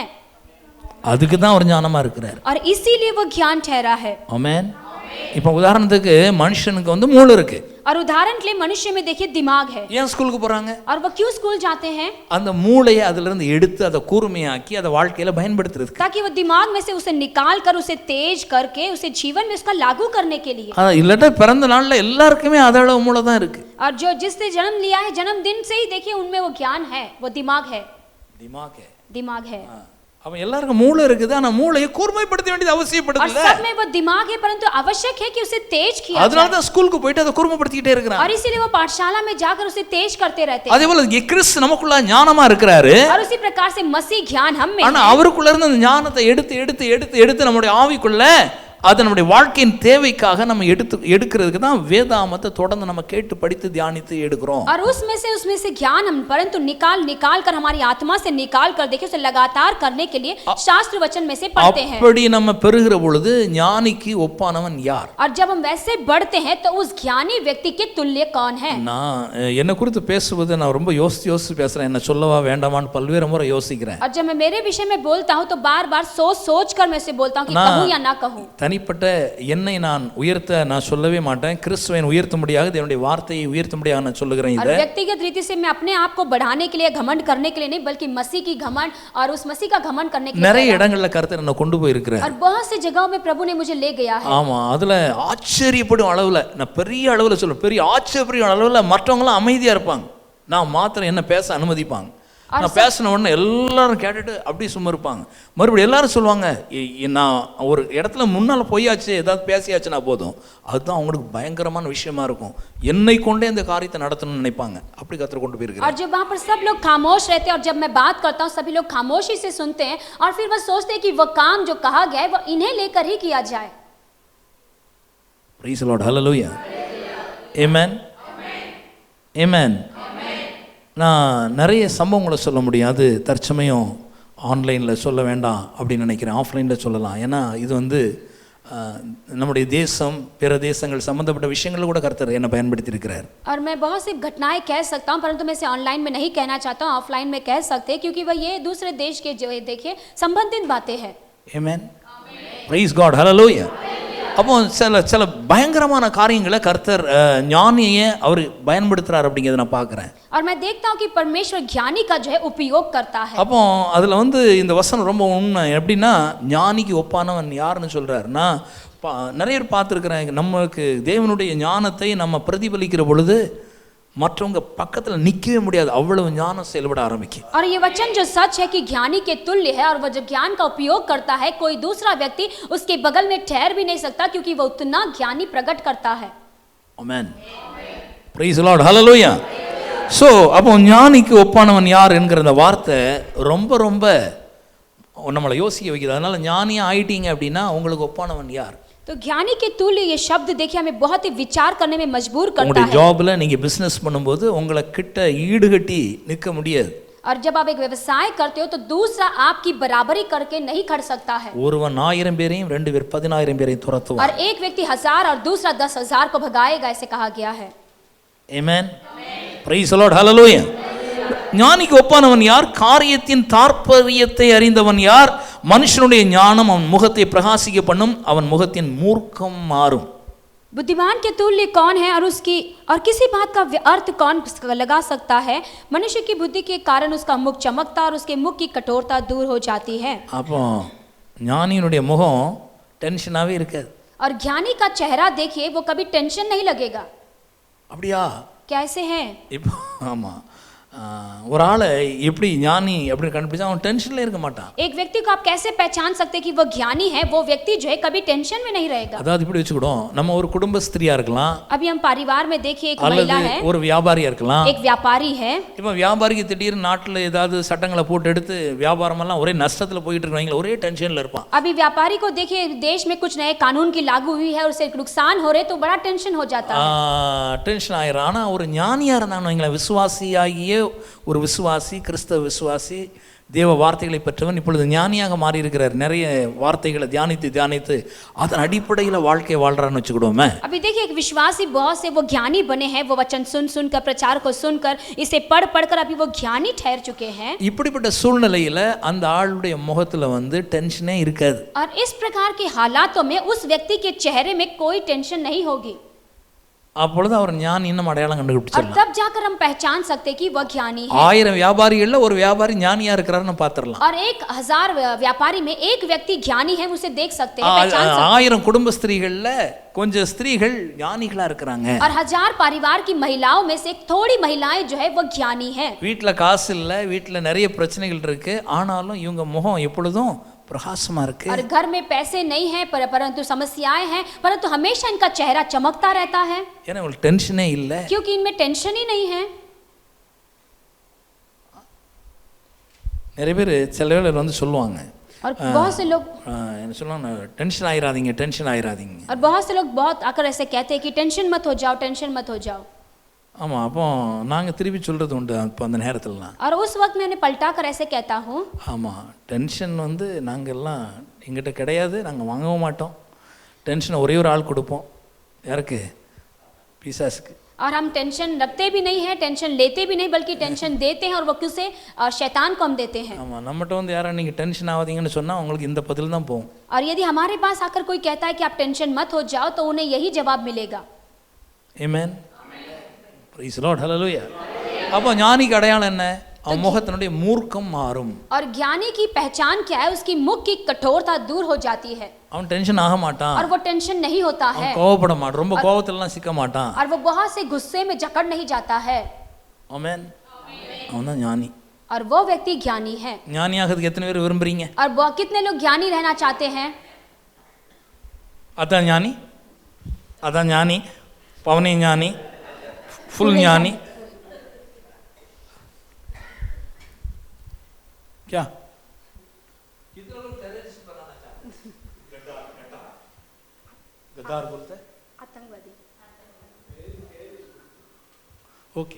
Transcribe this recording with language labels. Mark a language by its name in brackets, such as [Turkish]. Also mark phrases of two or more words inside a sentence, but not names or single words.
[Tamil] அதுக்கு தான் அவர் ஞானமா இருக்கிறார். [Hindi] और इसीलिए वो ज्ञान ठहरा है. [Tamil] ஆமென். இப்போ உதாரணத்துக்கு மனுஷனுக்கு மூளை இருக்கு. [Hindi] और उदाहरण के लिए मनुष्य में देखिए दिमाग है. [Tamil] ஏன் ஸ்கூலுக்கு போறாங்க? [Hindi] और वो क्यों स्कूल जाते हैं? [Tamil] அந்த மூளையை அதிலிருந்து இருந்து எடுத்து அதை கூர்மையாக்கி அதை வாழ்க்கையில பயன்படுத்துறதுக்கு. [Hindi] ताकि वो दिमाग में से उसे निकाल कर उसे तेज करके उसे जीवन में उसका लागू करने के लिए. [Tamil] இல்லட்டா பிறந்த நாள்ல எல்லாருக்குமே அதளவு மூளை தான் இருக்கு. [Hindi] और जो जिसने जन्म लिया है जन्मदिन से ही देखिए उनमें वो ज्ञान है, वो दिमाग है. दिमाग है. [Tamil] அவன் எல்லாருக்கும் மூளை இருக்குது, ஆனா மூளையை கூர்மைப்படுத்த வேண்டியது அவசியப்படுது இல்ல. [Hindi] और सब में वो दिमाग है, परंतु आवश्यक है कि उसे तेज किया जाए. [Tamil] அதனால தான் ஸ்கூலுக்கு போயிட்டு அதை கூர்மைப்படுத்திட்டே இருக்கறான். [Hindi] और इसीलिए वो पाठशाला में जाकर उसे तेज करते रहते हैं. [Tamil] அதேபோல கிறிஸ்து நமக்குள்ள ஞானமா இருக்கிறாரு. [Hindi] और उसी प्रकार से मसीह ज्ञान हम में है. [Tamil] ஆனா அவருக்குள்ள இருந்து அந்த ஞானத்தை எடுத்து எடுத்து எடுத்து எடுத்து நம்முடைய ஆவிக்குள்ள அது நம்முடைய வாழ்க்கையின் தேவைக்காக நம்ம எடுக்கிறதுக்கு தான் வேதாமத்தை தொடர்ந்து நம்ம கேட்டு படித்து தியானித்து எடுக்கிறோம். [Hindi] और उसमें से ज्ञान हम परंतु निकाल कर हमारी आत्मा से निकाल कर देखिए उसे लगातार करने के लिए शास्त्र वचन में से पढ़ते हैं. [Tamil] அப்படி நம்ம பெருகிற பொழுது ஞானிக்கு ஒப்பானவன் யார்? [Hindi] और जब हम वैसे बढ़ते हैं तो उस ज्ञानी व्यक्ति के तुल्य कौन है? [Tamil] நான் என்ன குறித்து பேசுவது நான் ரொம்ப யோசிச்சு பேசுறேன். என்ன சொல்லவா வேண்டாமான்னு பல்வேறு முறை யோசிக்கிறேன். [Hindi] और जब मैं मेरे विषय में बोलता हूं तो बार-बार सोच कर मैं उसे बोलता हूं कि कहूं या ना कहूं. [Tamil] தனிப்பட்ட என்னை நான் உயர்த்த நான் சொல்லவே மாட்டேன். கிறிஸ்துவை உயர்த்தும்படியாக தேவனுடைய வார்த்தையை உயர்த்தும்படியாக நான் சொல்லுகிறேன். [Hindi] और व्यक्तिगत रीति से मैं अपने आप को बढ़ाने के लिए, घमंड करने के लिए नहीं, बल्कि मसीह की घमंड और उस मसीह का घमंड करने के लिए. [Tamil] நிறைய இடங்கள்ல கர்த்தர் என்ன கொண்டு போய் இருக்கிறார். [Hindi] और बहुत सी जगहों में प्रभु ने मुझे ले गया है. [Tamil] ஆமா, அதுல ஆச்சரியப்படும் அளவுல, நான் பெரிய அளவுல சொல்றேன், பெரிய ஆச்சரியப்படும் அளவுல மற்றவங்க எல்லாம் அமைதியா இருப்பாங்க. நான் மாத்திரம் என்ன பேச அனுமதிப்பாங்க. நான் பேசின உடனே எல்லாரும் கேட்டுட்டு அப்படியே சும்மா இருப்பாங்க. மறுபடியும் எல்லாரும் சொல்லுவாங்க, நான் ஒரு இடத்துல முன்னால போயாச்சு, ஏதாவது பேசியாச்சுன்னா போதும், அதுதான் அவங்களுக்கு பயங்கரமான விஷயமா இருக்கும். என்னை கொண்டே இந்த காரியத்தை நடத்தணும்னு நினைப்பாங்க. அப்படி கர்த்தர் கொண்டு போயிருக்காரு. [Hindi] और जब वहां पर सब लोग खामोश रहते हैं और जब मैं बात करता हूं सभी लोग खामोशी से सुनते हैं और फिर वो सोचते हैं कि वो काम जो कहा गया है वो इन्हें लेकर ही किया जाए. [English] Praise the Lord. Hallelujah. Amen. [Tamil] Amen. நான் நிறைய சம்பவங்களை சொல்ல முடியும். அது தற்சமயம் ஆன்லைனில் சொல்ல வேண்டாம் அப்படின்னு நினைக்கிறேன். ஆஃப்லைனில் சொல்லலாம். ஏன்னா இது நம்முடைய தேசம் பிற தேசங்கள் சம்பந்தப்பட்ட விஷயங்கள் கூட கர்த்தர் என்ன பயன்படுத்தி இருக்கிறார். [Hindi] और मैं बहुत सी घटनाएं कह सकता हूं, परंतु मैं इसे ऑनलाइन में नहीं कहना चाहता हूं, ऑफलाइन में कह सकते हैं, क्योंकि वह ये दूसरे देश के जो देखिए संबंधित बातें हैं. [English] Amen. Praise God. Hallelujah. [Tamil] அப்போ சில பயங்கரமான காரியங்களை கர்த்தர் ஞானியை அவர் பயன்படுத்துறார் அப்படிங்கிறத நான் பார்க்குறேன். [Hindi] और मैं देखता हूं कि परमेश्वर ज्ञानी का जो है उपयोग करता है. [Tamil] அப்போ அதில் வந்து இந்த வசனம் ரொம்ப உண்மை. எப்படின்னா ஞானிக்கு ஒப்பானவன் யாருன்னு சொல்கிறாருன்னா, நிறைய பேர் பார்த்துருக்குறேன், நமக்கு தேவனுடைய ஞானத்தை நம்ம பிரதிபலிக்கிற பொழுது மற்றவங்க பக்கத்தில் நிற்கவே முடியாது, அவ்வளவு ஞானம் செயல்பட ஆரம்பிக்கும். [Hindi] और ये वचन जो सच है कि ज्ञानी के तुल्य है, और वह जब ज्ञान का उपयोग करता है कोई दूसरा व्यक्ति उसके बगल में ठहर भी नहीं सकता, क्योंकि वह उतना ज्ञानी प्रकट करता है. [English] Amen. Praise the Lord. Hallelujah. [Tamil] ஸோ அப்போ ஞானிக்கு ஒப்பானவன் யார் என்கிற அந்த வார்த்தை ரொம்ப ரொம்ப நம்மளை யோசிக்க வைக்குது. அதனால ஞானியாக ஆயிட்டீங்க அப்படின்னா உங்களுக்கு ஒப்பானவன் யார்? [Hindi] तो ज्ञानी के तुल्य ये शब्द देखिए हमें बहुत ही विचार करने में मजबूर करता [Tamil] உங்களுடைய [Hindi] है. [Tamil] ஜாப்ல நீங்க பிசினஸ் பண்ணும்போது உங்களை கிட்ட ஈடுகட்டி நிற்க முடியாது. [Hindi] और जब आप एक व्यवसाय करते हो तो दूसरा आपकी बराबरी करके नहीं खड़ सकता है. [Tamil] ஒருவன் 1000 பேரையும் 2 பேர் 10000 பேரையும் துரத்துவான். [Hindi] और एक व्यक्ति 1000 और दूसरा 10,000 को भगाएगा, ऐसे कहा गया है. [English] Amen. Praise the Lord. Hallelujah. [Tamil] ஞானிக்கு ஒப்பானவன் யார்? காரியத்தின் தாற்பயத்தை அறிந்தவன் யார்? மனுஷனுடைய ஞானம் அவன் முகத்தை பிரகாசிக்க பண்ணும், அவன் முகத்தின் மூர்க்கம் மாறும். [Hindi] बुद्धिमान के तुल्य कौन है और किसी बात का अर्थ कौन लगा सकता है? मनुष्य की बुद्धि के कारण उसका मुख चमकता और उसके मुख की कठोरता दूर हो जाती है. [Tamil] அப்போ ஞானியினுடைய முகம் டென்ஷனாவே இருக்காது. [Hindi] और ज्ञानी का चेहरा देखिए, वो कभी टेंशन नहीं लगेगा. [Tamil] அப்படியா? [Hindi] कैसे है? [Tamil] இப்போ ஆமாம், ஒரு ஆளை எப்படி ஞானி அப்படின்னு கண்டுபிடிச்சா அவன் டென்ஷன்ல இருக்க மாட்டான். [Hindi] एक व्यक्ति को आप कैसे पहचान सकते हैं कि वो ज्ञानी है? वो व्यक्ति जो है कभी टेंशन में नहीं रहेगा. [Tamil] அதாவது இப்படி வச்சுக்கிடும், நம்ம ஒரு குடும்ப ஸ்திரியா இருக்கலாம், [Hindi] अभी हम परिवार में देखिए एक [Tamil] அல்லது [Hindi] महिला है, [Tamil] ஒரு வியாபாரியா இருக்கலாம். [Hindi] एक व्यापारी है. [Tamil] இப்போ வியாபாரிக்கு திடீர்னு நாட்டில் ஏதாவது சட்டங்களை போட்டு எடுத்து வியாபாரமெல்லாம் ஒரே நஷ்டத்தில் போயிட்டு இருக்கிறவங்க ஒரே டென்ஷன்ல இருப்பான். [Hindi] अभी व्यापारी को देखिए देश में कुछ नए कानून की लागू हुई है और उसे नुकसान हो रहे तो बड़ा टेंशन हो जाता है. [Tamil] டென்ஷன் ஆயிரும். ஆனால் ஒரு ஞானியா இருந்தான்னு வைங்களேன், விசுவாசியாகிய ஒரு விசுவாசி, கிறிஸ்தவ விசுவாசி, தேவ வார்த்தைகளை பெற்றவன் இப்பொழுது ஞானியாக மாறி இருக்கிறார். நிறைய வார்த்தைகளை தியானித்து தியானித்து அதன் அடிப்படையில் வாழ்க்கையை வாழ்றான்னு வச்சுக்கிடுவோமே. [Hindi] अभी देखिए एक विश्वासी बहुत से वो ज्ञानी बने हैं, वो वचन सुनकर प्रचार को सुनकर इसे पढ़कर अभी वो ज्ञानी ठहर चुके हैं. [Tamil] இப்படிப்பட்ட சூழ்நிலையில் அந்த ஆளுடைய முகத்தில் வந்து டென்ஷனே இருக்காது. [Hindi] और इस प्रकार के हालातों में उस व्यक्ति के चेहरे में कोई टेंशन नहीं होगी. [Tamil] அப்பொழுது அவர் ஞானி இன்னும் அடையாளம் [Hindi] और [Tamil] கண்டுபிடிச்சிடலாம். [Hindi] तब जाकर हम पहचान सकते हैं कि वह ज्ञानी है. [Tamil] 1000 வியாபாரிகளில் ஒரு வியாபாரி ஞானியா இருக்கிறாருன்னு பார்த்துடலாம். [Hindi] और 1000 व्यापारी में एक व्यक्ति ज्ञानी है, उसे देख सकते हैं, पहचान सकते हैं. [Tamil] 1000 குடும்ப ஸ்திரீகள்ல கொஞ்சம் ஸ்திரீகள் ஞானிகளா இருக்கிறாங்க. [Hindi] और 1000 परिवार की महिलाओं में से थोड़ी महिलाएं जो है वो ज्ञानी है. [Tamil] வீட்டில் காசு இல்லை, வீட்டில் நிறைய பிரச்சனைகள் இருக்கு, ஆனாலும் இவங்க முகம் எப்பொழுதும் பிரகாசமா இருக்கு. [Hindi] और घर में पैसे नहीं है परंतु समस्याएं हैं, परंतु हमेशा इनका चेहरा चमकता रहता है. [Tamil] ஏன்னா உங்களுக்கு டென்ஷனே இல்லை. [Hindi] क्योंकि इनमें टेंशन ही नहीं है. [Tamil] நிறைய பேர் சில வேளை வந்து சொல்லுவாங்க, [Hindi] और बहुत से लोग [Tamil] என்ன சொல்லுவாங்க, டென்ஷன் ஆயிராதீங்க, டென்ஷன் ஆயிராதீங்க. [Hindi] और बहुत से लोग बहुत आकर ऐसे कहते हैं कि टेंशन मत हो जाओ, टेंशन मत हो जाओ. [Tamil] ஆமாம், அப்போ நாங்கள் திருப்பி சொல்கிறது உண்டு அப்போ அந்த நேரத்திலலாம். [Hindi] और उस वक्त मैं उन्हें पलटा कर ऐसे कहता हूँ, [Tamil] ஆமாம், டென்ஷன் வந்து நாங்கள் எல்லாம் எங்கிட்ட கிடையாது, நாங்கள் வாங்கவும் மாட்டோம். டென்ஷனை ஒரே ஒரு ஆள் கொடுப்போம். யாருக்கு? பிசாசுக்கு. [Hindi] और हम टेंशन रखते भी नहीं है, टेंशन लेते भी नहीं, बल्कि टेंशन देते हैं और वो किसे? शैतान को हम देते हैं. [Tamil] ஆமாம், நம்மகிட்ட வந்து யாரும் நீங்கள் டென்ஷன் ஆகாதீங்கன்னு சொன்னால் உங்களுக்கு இந்த பதில் தான் போகும். [Hindi] और यदि हमारे पास आकर कोई कहता है कि आप टेंशन मत हो जाओ, तो उन्हें यही जवाब मिलेगा. [English] Amen. Praise the Lord. Hallelujah. [Tamil] அப்போ ஞானிக்கு அடையாளம் என்ன? அவன் முகத்தினுடைய மூர்க்கம் மாறும். [Hindi] और ज्ञानी की पहचान क्या है? उसकी मुख की कठोरता दूर हो जाती है. [Tamil] அவன் டென்ஷன் ஆக மாட்டான். [Hindi] और वो टेंशन नहीं होता है. [Tamil] கோவப்பட மாட்டான், ரொம்ப கோவத்திலலாம் சிக்க மாட்டான். [Hindi] और वो बहुत से गुस्से में जकड़ नहीं जाता है. [Tamil] ஆமென். அவன் தான் ஞானி. [Hindi] और वो व्यक्ति ज्ञानी है. [Tamil] ஞானியாகிறதுக்கு எத்தனை பேர் விரும்புறீங்க? [Hindi] और वो कितने लोग ज्ञानी रहना चाहते हैं? [Tamil] அதான் ஞானி, அதான் ஞானி, பவனி ஞானி, [Hindi] फुल ज्ञानी. क्या कितने लोग टेररिस्ट बनाना चाहते हैं? गद्दार बोलते हैं, आतंकवादी. ओके.